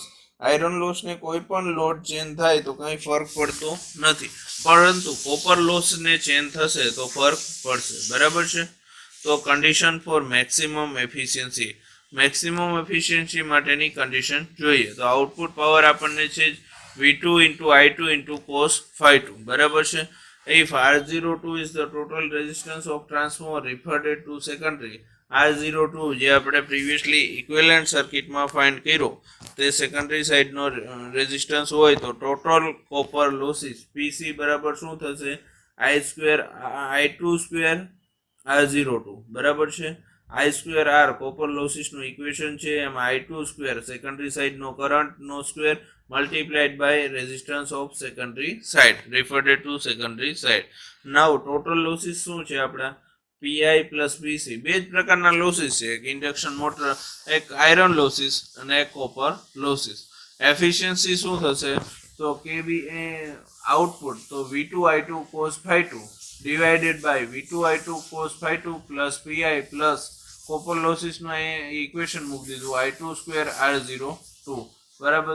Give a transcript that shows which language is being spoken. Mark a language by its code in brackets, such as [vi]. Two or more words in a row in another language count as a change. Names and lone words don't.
[gu] આયરન લોસને કોઈ પણ લોડ ચેન્જ થાય તો કંઈ ફરક પડતો નથી, પરંતુ કોપર લોસને ચેન્જ થશે તો ફરક પડશે. બરાબર છે. તો [en] condition for maximum efficiency. maximum efficiency [gu] માટેની કન્ડિશન જોઈએ તો [en] output power [gu] આપણને છે [en] V2 into I2 into cos phi2. [gu] બરાબર છે. [en] If R02 is the total resistance of transformer referred to secondary, [gu] R02 જે આપણે પ્રીવિયસલી ઇક્વિવેલન્ટ સર્કિટમાં ફાઇન્ડ કર્યો તે સેકન્ડરી સાઇડનો રેઝિસ્ટન્સ હોય તો [en] total copper losses PC [gu] બરાબર શું થશે? [en] I square I2 square R02. બરાબર છે. I square R [gu] કોપર લોસીસનું ઇક્વેશન છે, એમાં I2 સ્ક્વેર સેકન્ડરી સાઇડનો કરંટનો સ્ક્વેર [en] multiplied by resistance of secondary side [gu] referred to secondary side. [en] Now total losses [gu] શું છે આપણા? [en] PI plus PC. [gu] બે જ પ્રકારના લોસીસ છે, એક [en] induction motor, [gu] એક [en] iron losses [gu] અને એક [en] copper losses. [gu] એફિશિયન્સી શું થશે? તો કેવી આઉટપુટ તો [en] V2I2 cos phi2 divided by V2I2 cos phi2 plus PI plus copper [gu] લોસીસનું ઇક્વેશન મૂકી દીધું [en] I2 square R02. [gu] બરાબર.